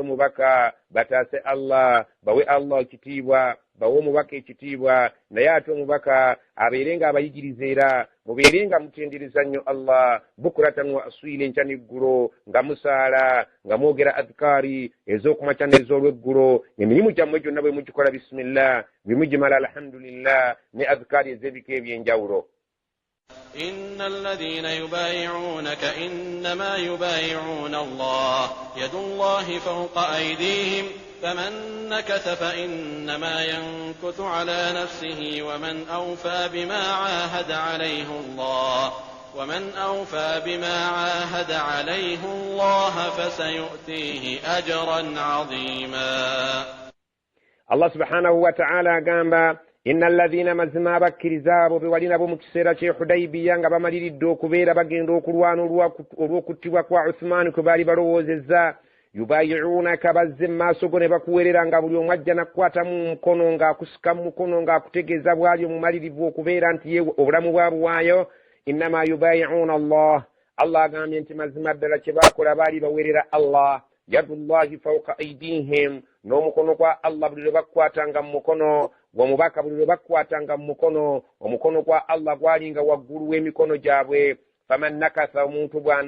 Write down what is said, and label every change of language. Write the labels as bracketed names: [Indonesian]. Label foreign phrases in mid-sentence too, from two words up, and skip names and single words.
[Ganda] omubaka, bataase Allah, bawe Allah ekitiibwa, bawe omubaka ekitiibwa, naye ate omubaka abeere nga abayigiriza era mubeere nga mutendereza nnyo Allah, [Arabic] بكرة وأصيلا, [Ganda] enkya n'eggulo, nga musaala, nga mwogera adhikaari ez'okumakya n'ez'olweggulo, emirimu gyammwe gyonna bwe mugikola bisimillah, bwe mugimala alhamdulillah, ne adhikaari ez'ebika eby'enjawulo. [Arabic] إن الذين يبايعونك إنما يبايعون الله يد الله فوق أيديهم فمن نكث فإنما ينكث على نفسه ومن أوفى بما عاهد عليه الله فسيؤتيه أجرا عظيما. الله سبحانه وتعالى قام إن الذين [Ganda] mazima abakkiriza abo be wali nabo mu kiseera ky'e Hudaybiya nga bamaliridde okubeera bagenda okulwana olw'okuttibwa kwa Uthman kwe baali balowoozezza yubayi'unaka bazze mu maaso go ne bakuweerera nga buli omu ajja n'akukwatamu mukono ng'akusika mu mukono ng'akutegeeza bwali omumalirivu okubeera nti ye obulamu bwabwaayo [Arabic] إنما يبايعون [Ganda] Allah agambye nti mazima ddala kye baakola baali baweerera Allah [Arabic] يد الله فوق أيديهم [Ganda] n'omukono gwa Allah buli lwe bakukwatanga mu mukono gw'omubaka buli lwe bakukwatanga mu mukono omukono gwa Allah gwalinga waggulu w'emikono gyabwe [Arabic] فمن نكث [Ganda] omuntu